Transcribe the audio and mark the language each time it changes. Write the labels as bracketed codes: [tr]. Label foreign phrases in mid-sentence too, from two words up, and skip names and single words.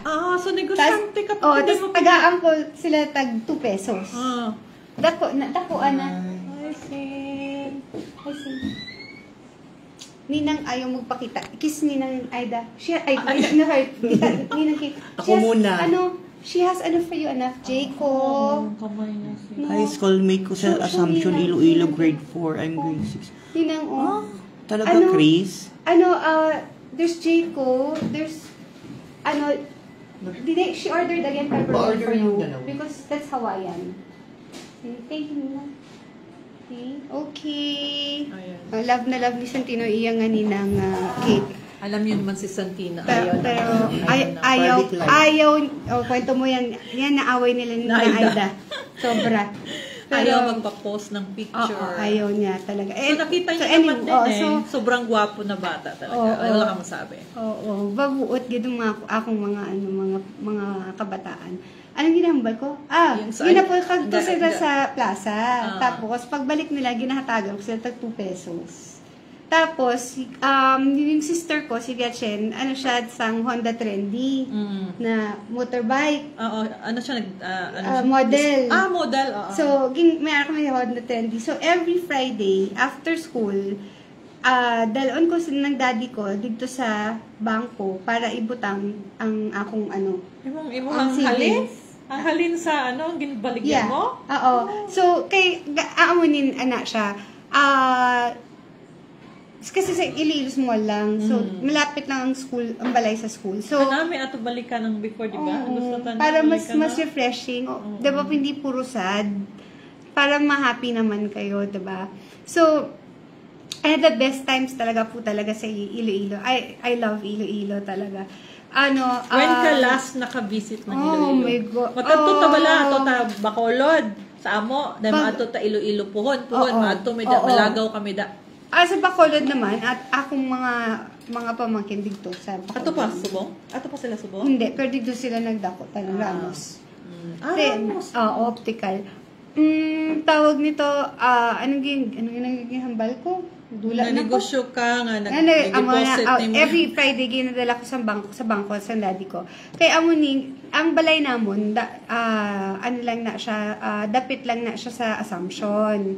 [tl] So negosyante ka pa. [hil] Tapos, tagaan ko sila tag 2 pesos. Dako na. Ninang ayaw magpakita. Kiss Ninang Aida. Ninang Kate. [tl] Ako muna. [en] She has for you, Jayco. [tl] Kamay na siya. [en] High school mate [tl] ko sa Assumption, Iloilo, grade 4. [en] I'm grade 6. Ninang, [tl] Talaga, Chris? [en] There's Jayco. There's, she ordered again pepperoni for you. Because that's Hawaiian. Thank you, Ninang. Okay. [hil] Love na love ni Santino iyang ninang Kate. [tl] Alam yun naman si Santina. Pero ayaw, kwento mo yan naaway nila ni Aida. Sobra. Ayaw magpa-post ng picture. Ayaw niya talaga. So nakita niyo naman din sobrang gwapo na bata talaga. Wala kang masabi. [hil] Oo, babuot gid akong mga kabataan. Anong ginahambal ko? Ginapulkag sila sa plaza. Tapos, pagbalik nila, ginahatagan ko sila tag 2 pesos. [tl] Tapos, yung sister ko, si Gretchen, siya sang Honda Trendy na motorbike. Ano siya? Model. Model. So, may kami Honda Trendy. [en] So, every Friday, after school, [hil] dalon ko ng daddy ko dito sa bangko para ibutang ang akong Imong halin? Ang halin sa ginbaligyan mo? Oo. So, aamunin siya. [tl] Kasi sa Iloilo Mall lang. [hil] So, malapit lang ang balay sa school. So, may ato balikan ng before, di ba? [tl] Para mas refreshing. Di ba, hindi puro sad. Para ma-happy naman kayo, di ba? [en] So, I had the best times talaga sa Iloilo. I love Iloilo talaga. [tl] When ka last naka-visit ng Iloilo? [en] Oh my God. [hil] Matadto ta bala, ato ta Bacolod. Sa amo, dahil maato ta Iloilo puhon, maato may malagaw kami da. Sa Bacolod naman, at akong mga pamangkin dito sa Bacolod. Ato pa, Subong? Ato pa sila Subong? [tl] Hindi, pero dito sila nagdako ng Ramos. Ramos. Optical. Tawag nito, anong nagiging hambal ko? [hil] Dula na ko. Nanegosyo ka nga, nag-deposit mo. [en] Every Friday, [hil] ginadala ko sa bangko sa daddy ko. Kaya amo ni, ang balay namon, ano lang na siya, dapit lang na siya sa Assumption.